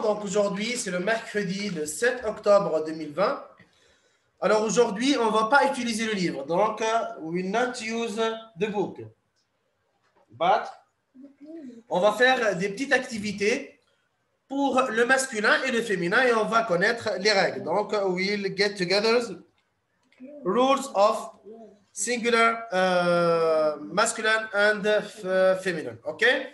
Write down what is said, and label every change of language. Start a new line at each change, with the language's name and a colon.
French: Donc, aujourd'hui, c'est le mercredi le 7 octobre 2020. Alors, aujourd'hui, on ne va pas utiliser le livre.
English: Donc, we will not use the book.
French: But, on va faire des petites activités pour le masculin et le féminin et on va connaître les règles.
English: Donc, we'll get together rules of singular, masculine and feminine. OK?